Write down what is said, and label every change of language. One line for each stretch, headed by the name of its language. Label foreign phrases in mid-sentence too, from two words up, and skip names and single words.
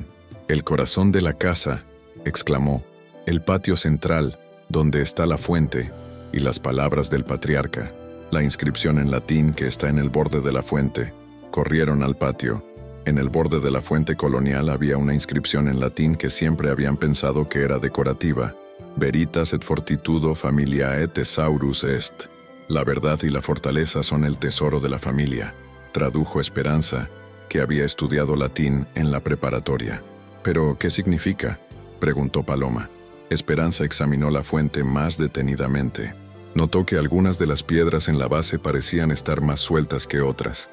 Spanish: «El corazón de la casa», exclamó. «El patio central, donde está la fuente», y las palabras del patriarca. La inscripción en latín que está en el borde de la fuente. Corrieron al patio. En el borde de la fuente colonial había una inscripción en latín que siempre habían pensado que era decorativa.
Latin: «Veritas et fortitudo familiae thesaurus est».
Spanish: La verdad y la fortaleza son el tesoro de la familia, tradujo Esperanza, que había estudiado latín en la preparatoria. «¿Pero qué significa?», preguntó Paloma. Esperanza examinó la fuente más detenidamente. Notó que algunas de las piedras en la base parecían estar más sueltas que otras.